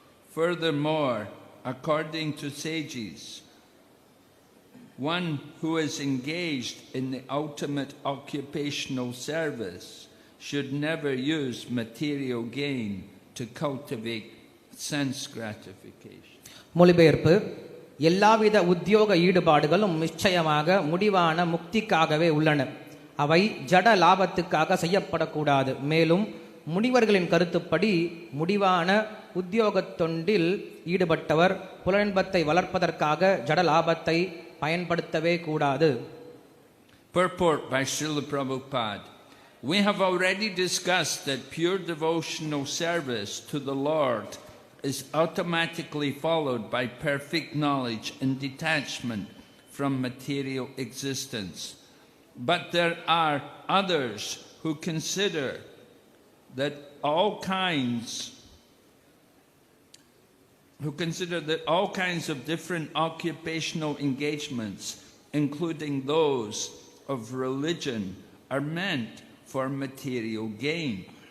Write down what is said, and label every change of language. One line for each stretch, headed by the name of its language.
English: Furthermore, according to sages, one who is engaged in the ultimate occupational service should never use material gain to cultivate sense gratification.
Tamil: மொழிபெயர்ப்பு எல்லாவித உத்தியோக ஈடுபாடுகளும் நிச்சயமாக முடிவான முக்திக்காகவே உள்ளன. அவை ஜட லாபத்துக்காக செய்யப்படக்கூடாது. மேலும் முனிவர்களின் கருத்துப்படி முடிவான உத்தியோகத் தொண்டில் ஈடுபட்டவர் புலனின்பத்தை வளர்ப்பதற்காக ஜட லாபத்தை பயன்படுத்தவே கூடாது.
English: Purport by Srila Prabhupada. We have already discussed that pure devotional service to the Lord is automatically followed by perfect knowledge and detachment from material existence. But there are others who consider that all kinds of different occupational engagements, including those of religion, are meant for material gain.